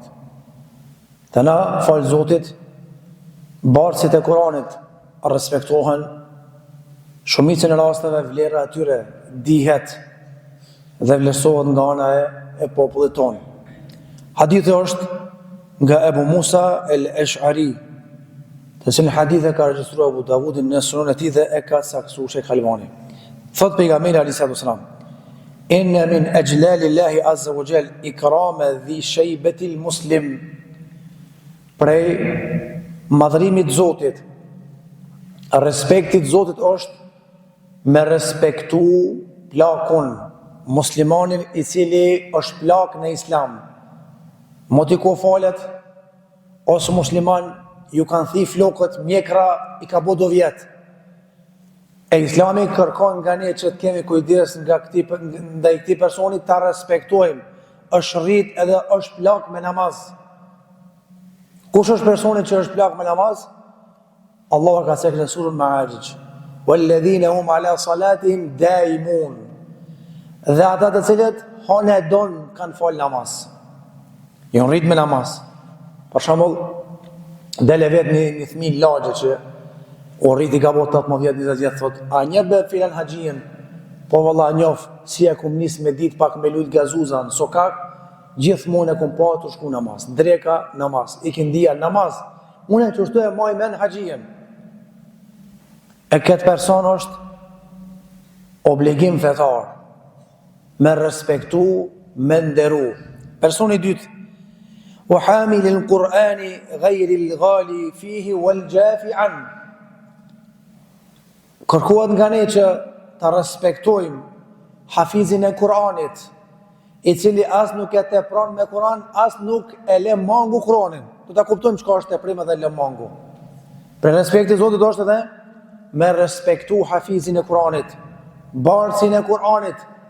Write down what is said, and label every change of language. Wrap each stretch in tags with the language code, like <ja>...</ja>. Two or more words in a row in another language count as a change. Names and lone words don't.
<sq>Të na, falë Zotit, bartësit e Kur'anit respektohen, shumicën e rasteve vlera atyre dihet dhe vlerësohet nga ana e popullit tonë. Hadithi është nga Ebu Musa el-Esh'ari, të cilin hadith e ka regjistruar Abu Davudi në Sunen e tij dhe e ka saktuar Sheikh Albani. Thot pejgamberi</sq> <ar>عليه الصلاة والسلام إن من إجلال الله عز وجل إكرام ذي الشيبة المسلم."</ar> <sq>Prej madhërimit Zotit, respektit Zotit është me respektu plakun, muslimanin i cili është plak në Islam. Moti ku falet, ose musliman ju kanë thi flokët, mjekra i ka bo do vjetë. E Islami kërkon nga ne që të kemi kujdes nga ndaj këtij personi, ta respektojmë, është rrit edhe është plak me namaz. Kush është personi që është plak me namaz? Allah ka thënë në surën Ma'arij:</sq> <ar>"والذين هم على صلاتهم دائمون."</ar> <sq>Dhe ata të cilët hanë don kanë fal namaz. Jo rrit me namaz. Për shembull, dele vetë një fëmijë lagje që o rriti ka bot 18-20 vjet, thot: "A njeh be filan haxhin?" Po valla njoh, si e kum nis me dit pak me lut gazuza në sokak, gjithmonë e kum patur shku namaz. Dreka namaz, ikindia namaz. Unë që shtu e maj men haxhin. E këtë person është obligim fetar me respektu, me nderu. Personi dytë,</sq> <ar>وحامل القرآن غير الغالي فيه والجافي عن.</ar> <sq>Kërkohet nga ne që ta respektojmë hafizin e Kur'anit, i cili as nuk e tepron me Kur'an, as nuk e lë mangu Kur'anin. Do ta kuptojmë çka është teprim dhe lë mangu. Për respekti i Zotit është edhe me respektu hafizin e Kur'anit, barsin e Kur'anit.</sq>